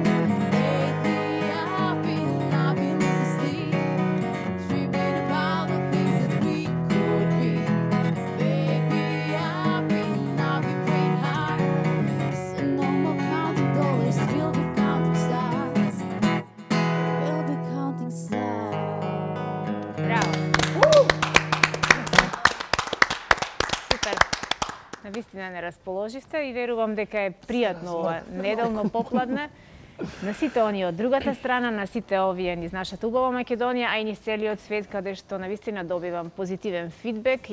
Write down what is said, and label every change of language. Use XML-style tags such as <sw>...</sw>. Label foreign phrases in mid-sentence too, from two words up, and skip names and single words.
<en>Lately I've been losing sleep, dreaming about the things that we could be. Baby, I've been praying hard. Some more counting dollars will be counting stars. Will be counting stars.</en> <mk>Браво! Супер! Навистина не расположивте и верувам дека е пријатно ова неделно попладне на сите оние од другата страна, на сите овие низ нашата убава Македонија, а и низ целиот свет, каде што навистина добивам позитивен фидбек.</mk>